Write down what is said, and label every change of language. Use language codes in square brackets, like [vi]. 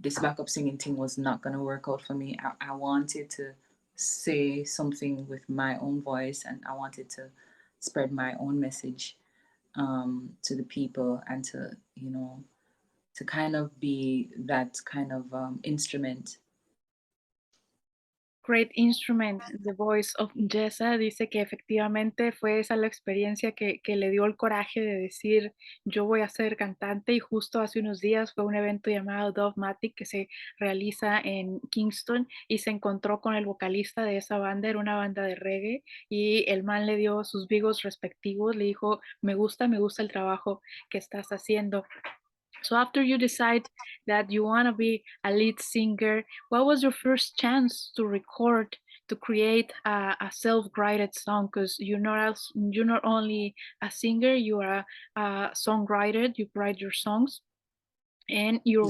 [en] This backup singing thing was not gonna work out for me. I wanted to say something with my own voice, and I wanted to spread my own message to the people, and to to kind of be that kind of instrument. Great instrument, the voice of YEZA. [es] Dice que efectivamente fue esa la experiencia que le dio el coraje de decir, yo voy a ser cantante y justo hace unos días fue un evento llamado Dogmatic que se realiza en Kingston y se encontró con el vocalista de esa banda, era una banda de reggae y el man le dio sus vigos respectivos, le dijo, me gusta el trabajo que estás haciendo. [en] So after you decide that you want to be a lead singer, what was your first chance to record, to create a self-written song? Because you're not only a singer, you are a songwriter. You write your songs, and you're